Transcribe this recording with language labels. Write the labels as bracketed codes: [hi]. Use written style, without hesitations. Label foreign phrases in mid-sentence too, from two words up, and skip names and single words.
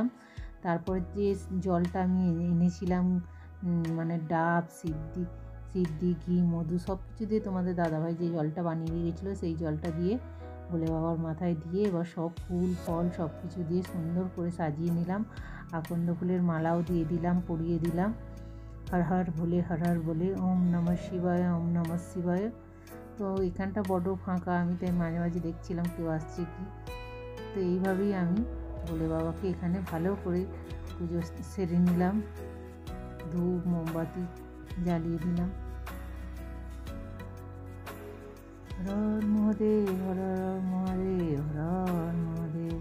[bn] তারপরে যে জলটা আমি এনেছিলাম, ডাব, সিদ্ধি, ঘি, মধু সব কিছু দিয়ে তোমাদের দাদাভাই যে জলটা বানিয়ে দিয়ে গেছিলো, সেই জলটা দিয়ে ভোলে বাবার মাথায় দিয়ে এবার সব ফুল, ফল সব কিছু দিয়ে সুন্দর করে সাজিয়ে নিলাম। আকন্দ ফুলের মালাও দিয়ে দিলাম, পরিয়ে দিলাম। [hi] হর হর ভোলে, হর হর ভোলে, [sa] ওম নমঃ শিবায়, ওম নমঃ শিবায়। [bn] তো এখানটা বড় ফাঁকা, আমি তাই মাঝে মাঝে দেখছিলাম কেউ আসছে কি। তো এইভাবেই আমি ভোলে বাবাকে এখানে ভালো করে পুজো সেরে নিলাম, ধূপ মোমবাতি জ্বালিয়ে দিলাম। [hi] হর হর মহাদেব, হর হর মহাদেব, হর হর মহাদেব।